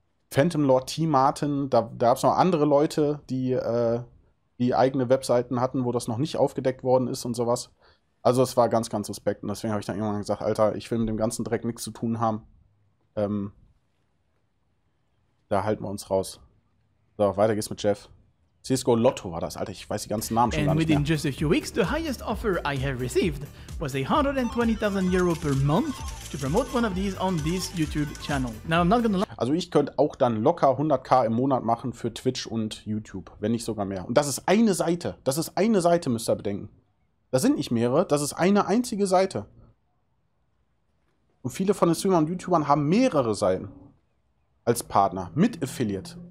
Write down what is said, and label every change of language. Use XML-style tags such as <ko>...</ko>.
<de>Phantom Lord T-Martin, da gab es noch andere Leute, die eigene Webseiten hatten, wo das noch nicht aufgedeckt worden ist und sowas. Also es war ganz, ganz suspekt. Und deswegen habe ich dann irgendwann gesagt, Alter, ich will mit dem ganzen Dreck nichts zu tun haben. Da halten wir uns raus. So, weiter geht's mit Jeff. CSGO Lotto war das, Alter, ich weiß die ganzen Namen schon gar nicht mehr.</de> <en>And within just a few weeks, the highest offer I have received was 120,000 Euro per month to promote one of these on this YouTube channel. Now, I'm not gonna lie.</en> <de>Also ich könnte auch dann locker 100.000 im Monat machen für Twitch und YouTube, wenn nicht sogar mehr. Und das ist eine Seite. Das ist eine Seite, müsst ihr bedenken. Das sind nicht mehrere, das ist eine einzige Seite. Und viele von den Streamern und YouTubern haben mehrere Seiten als Partner mit Affiliate.</de>